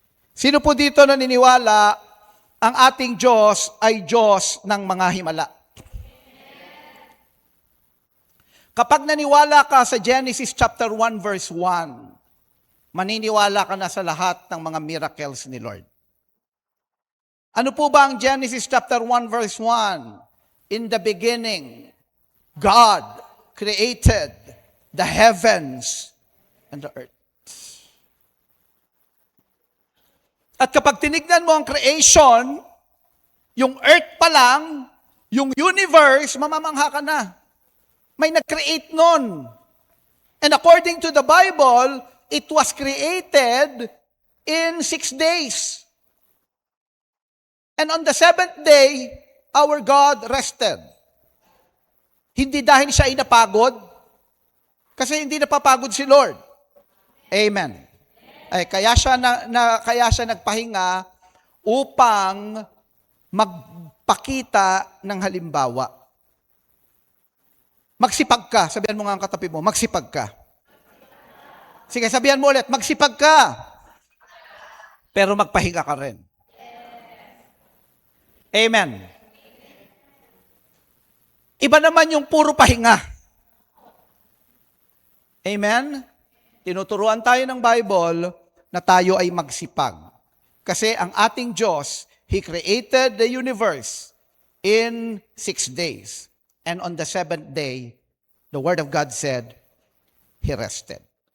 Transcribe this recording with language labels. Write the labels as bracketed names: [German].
[Filipino] Sino po dito naniniwala ang ating Diyos ay Diyos ng mga himala? Kapag naniwala ka sa Genesis chapter 1 verse 1, maniniwala ka na sa lahat ng mga miracles ni Lord. Ano po ba ang Genesis chapter 1 verse 1? [English] In the beginning, God created the heavens and the earth. [Filipino] At kapag tinignan mo ang creation, yung earth pa lang, yung universe, mamamangha ka na. May nag-create nun. [English] And according to the Bible, it was created in 6 days. And on the 7th day, our God rested. [Filipino] Hindi dahil siya ay napagod, kasi hindi napapagod si Lord. Amen. Ay, kaya siya nagpahinga upang magpakita ng halimbawa. Magsipag ka. Sabihan mo nga ang katabi mo, magsipag ka. Sige, sabihan mo ulit, magsipag ka. Pero magpahinga ka rin. Amen. Iba naman yung puro pahinga. Amen? Tinuturuan tayo ng Bible na tayo ay magsipag. Kasi ang ating Diyos, [English] He created the universe in 6 days. And on the 7th day, the Word of God said, He rested.